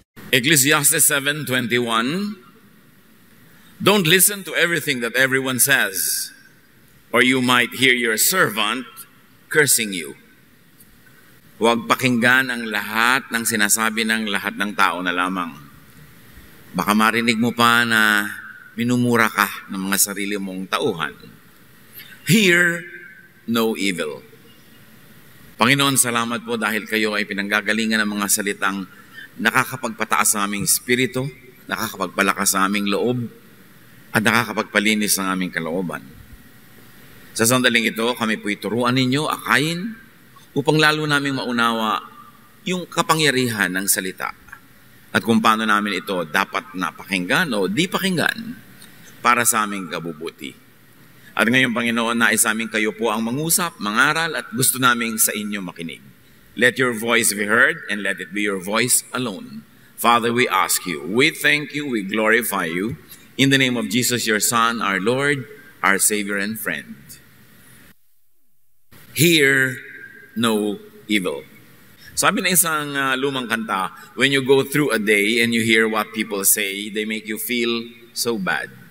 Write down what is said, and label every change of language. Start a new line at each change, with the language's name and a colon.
English: Ecclesiastes 7:21, don't listen to everything that everyone says, or you might hear your servant cursing you.
Filipino: Huwag pakinggan ang lahat ng sinasabi ng lahat ng tao na lamang. Baka marinig mo pa na minumura ka ng mga sarili mong tauhan.
English: Hear no evil.
Filipino: Panginoon, salamat po dahil kayo ay pinanggagalingan ng mga salitang nakakapagpataas sa aming espiritu, nakakapagpalakas sa aming loob, at nakakapagpalinis ng aming kalooban. Sa sandaling ito, kami po'y turuan ninyo, akayin, upang lalo naming maunawa yung kapangyarihan ng salita at kung paano namin ito dapat napakinggan o di pakinggan para sa aming kabubuti. At ngayon, Panginoon, nais namin kayo po ang mangusap, mangaral at gusto naming sa inyo makinig.
English: Let your voice be heard and let it be your voice alone. Father, we ask you, we thank you, we glorify you. In the name of Jesus, your Son, our Lord, our Savior and friend. Hear no evil.
Filipino: Sabi ng isang lumang kanta,
English: when you go through a day and you hear what people say, they make you feel so bad.